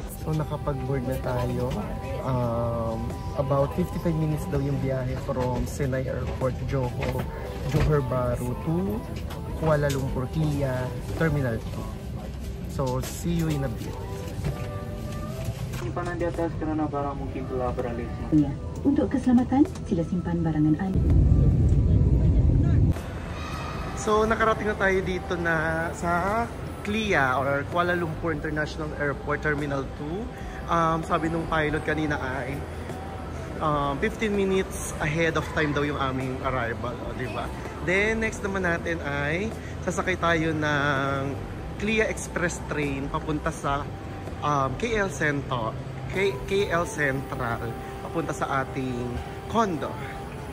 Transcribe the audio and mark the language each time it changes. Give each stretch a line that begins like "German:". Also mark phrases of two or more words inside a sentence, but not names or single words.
Filipino: So nakapag-board na tayo.
English: About 55 minutes
Filipino: daw yung biyahe from Senai Airport, Johor Bahru to Kuala Lumpur, KIA Terminal 2.
English: So see you in a bit.
Malay: Simpanan di atas karena barang mungkin telah beralih. Ya, untuk keselamatan, sila simpan barangan Anda.
Filipino: So nakarating na tayo dito na sa KLIA or Kuala Lumpur International Airport Terminal 2. Sabi nung pilot kanina ay
English: 15 minutes ahead of time
Filipino: daw yung aming arrival, di ba? Then next naman natin ay sasakay tayo ng KLIA Express train papunta sa KL Central papunta sa ating condo.